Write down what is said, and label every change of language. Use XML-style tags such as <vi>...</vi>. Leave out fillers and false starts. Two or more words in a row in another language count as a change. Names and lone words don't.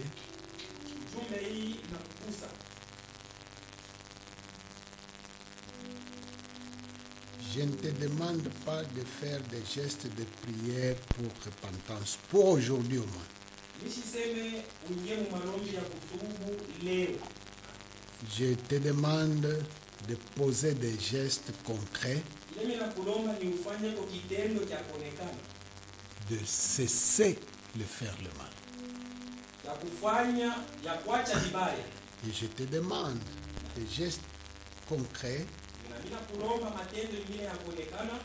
<sw>Ujumbe hii inakugusa.</sw> <fr>Je ne te demande pas de faire des gestes de prière pour repentance, pour aujourd'hui au moins.</fr> <sw>Nishiseme uingie mu maombi ya kutubu leo.</sw> <fr>Je te demande de poser des gestes concrets,</fr> <sw>Ile mimi nakulomba ni ufanye kwa kitendo cha kuonekana.</sw> <fr>de cesser de faire le mal.</fr> <sw>Ya kufanya ya kuacha vibaya.</sw> <fr>Et je te demande des gestes concrets,</fr> <sw>Na mimi nakulomba matendo mengine ya kuonekana,</sw>